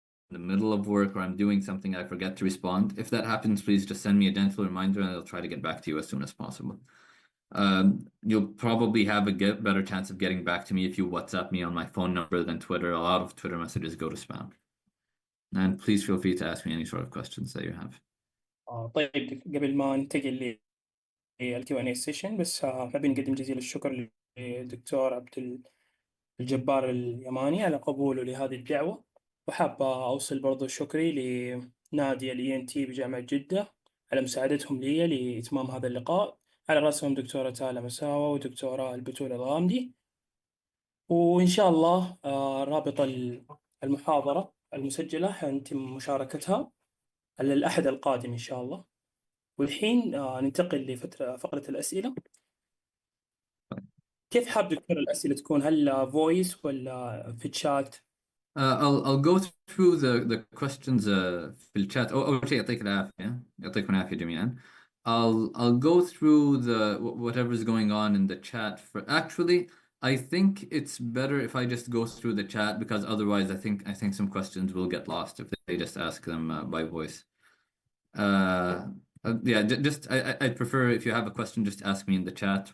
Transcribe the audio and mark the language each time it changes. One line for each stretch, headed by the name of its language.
English: the middle of work or I'm doing something, I forget to respond. If that happens, please just send me a gentle reminder and I'll try to get back to you as soon as possible. You'll probably have a better chance of getting back to me if you WhatsApp me on my phone number than Twitter. A lot of Twitter messages go to spam. And please feel free to ask me any sort of questions that you have.
Arabic: طيب قبل ما ننتقل للكيو ان اي سيشن بس نبي نقدم جزيل الشكر للدكتور الجبار اليماني على قبوله لهذه الدعوة، وحاب أوصل برضو شكري لنادي الاي ان تي بجامعة جدة على مساعدتهم لي لإتمام هذا اللقاء، على رأسهم دكتورة تالا مساوة ودكتورة البتول الغامدي. وإن شاء الله رابط المحاضرة المسجلة حيتم مشاركتها على الأحد القادم إن شاء الله. والحين ننتقل فقرة الأسئلة. كيف حاب دكتور الأسئلة تكون؟ هل فويس ولا في تشات؟
English: I'll go through the questions
Arabic: في الشات. أول شيء يعطيك العافية، يعطيكم العافية جميعا.
English: I'll go through whatever's going on in the chat. For actually, I think it's better if I just go through the chat, because otherwise I think some questions will get lost if they just ask them by voice. Yeah, I'd prefer if you have a question, just ask me in the chat.